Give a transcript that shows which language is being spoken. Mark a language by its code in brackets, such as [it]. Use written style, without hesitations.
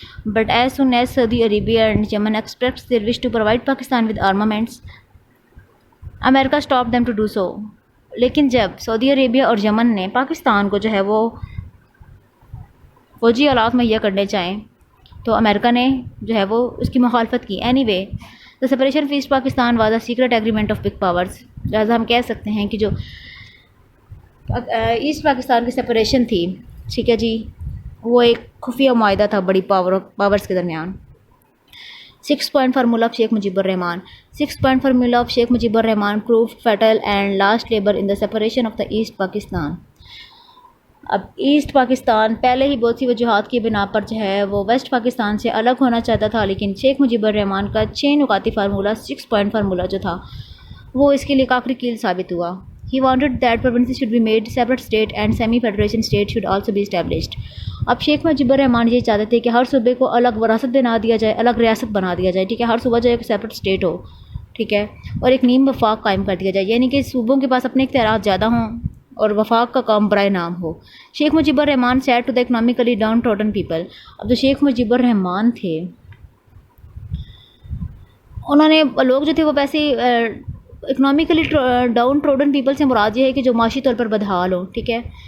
[en] But as soon as Saudi Arabia and Yemen express their wish to provide Pakistan with armaments America stop them to do so. [ur] لیکن جب سعودی عربیہ اور یمن نے پاکستان کو جو ہے وہ فوجی آلات مہیا کرنے چاہیں تو امریکہ نے جو ہے وہ اس کی مخالفت کی. [en] Anyway the separation of East Pakistan was a secret agreement of big powers. [ur] لہٰذا ہم کہہ سکتے ہیں کہ جو ایسٹ پاکستان کی سپریشن تھی ٹھیک ہے جی وہ ایک خفیہ معاہدہ تھا بڑی پاورز کے درمیان. [en] 6 point formula of Sheikh Mujibur Rahman. 6 point formula of Sheikh Mujibur Rahman proved fatal and last labor in the separation of the East Pakistan. [ur] اب ایسٹ پاکستان پہلے ہی بہت سی وجوہات کی بنا پر جو ہے وہ ویسٹ پاکستان سے الگ ہونا چاہتا تھا لیکن شیخ مجیب الرحمان کا 6 نکاتی فارمولہ 6 point فارمولہ جو تھا وہ اس کے لیے آخری کیل ثابت ہوا. [en] He wanted that provinces should be made separate state and semi-federation state should also be established. [ur] اب شیخ مجیب الرحمان یہ چاہتے تھے کہ ہر صوبے کو الگ وراثت بنا دیا جائے, الگ ریاست بنا دیا جائے. ٹھیک ہے. ہر صوبہ جو ایک سیپریٹ اسٹیٹ ہو. ٹھیک ہے. اور ایک نیم وفاق قائم کر دیا جائے یعنی کہ صوبوں کے پاس اپنے اختیارات زیادہ ہوں اور وفاق کا کام برائے نام ہو. [en] Sheikh Mujibur Rahman said to the economically downtrodden people. [ur] اب جو شیخ مجیب الرحمان تھے انہوں نے لوگ جو تھے وہ ویسے اکنامکلی [en] downtrodden people [ur] سے مراد یہ ہے کہ جو معاشی طور پر بدحال ہوں. ٹھیک ہے.